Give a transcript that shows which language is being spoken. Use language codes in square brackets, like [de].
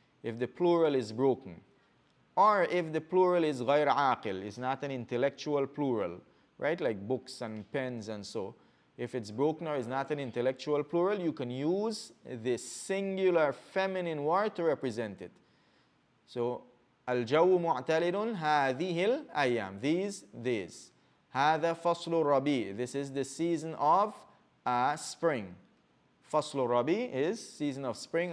[en] If the plural is broken. Or if the plural is [ar] غير عاقل, [en] it's not an intellectual plural, right? Like books and pens and so. If it's broken or is not an intellectual plural, you can use the singular feminine word to represent it. [ar] So, الجو معتدل هذه الأيام. [en] These days. [ar] هذا فصل الربيع. [en] This is the season of spring. [ar] فصل الربيع [en] is season of spring.